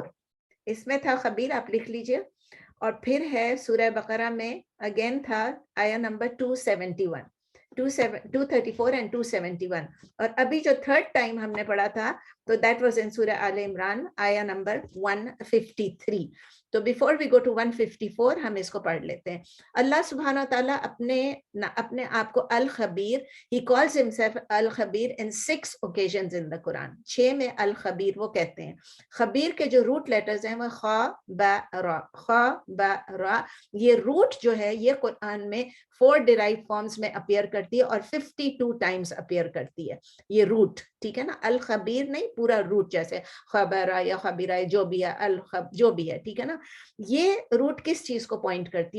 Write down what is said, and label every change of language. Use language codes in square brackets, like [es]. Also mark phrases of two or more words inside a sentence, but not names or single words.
[ur] اس میں تھا خبیر، آپ لکھ لیجئے. اور پھر ہے سورہ بقرہ میں اگین تھا آیا نمبر 271 234 اینڈ 271. اور ابھی جو تھرڈ ٹائم ہم نے پڑھا تھا تو [en] that was in [ur] سورہ آل عمران آیا نمبر 153. تو [en] before we go to [ur] 154 ہم اس کو پڑھ لیتے ہیں. [ar] اللہ سبحانہ وتعالیٰ [ur] اپنے آپ کو الخبیر، [en] he calls himself الخبیر in 6 occasions in the Quran. [ur] 6 میں الخبیر وہ کہتے ہیں. خبیر کے جو [en] root letters [ur] ہیں وہ خا با را، خا با را. یہ روٹ جو ہے یہ قرآن میں 4 [en] derive forms [ur] میں اپیئر کرتی ہے اور 52 ٹائمز اپیئر کرتی ہے یہ روٹ. ٹھیک ہے نا، الخبیر نہیں، پورا روٹ جیسے خبرہ یا خبیرہ جو بھی ہے، الخب جو بھی ہے. ٹھیک ہے نا، یہ روٹ کس چیز کو پوائنٹ کرتی ہے؟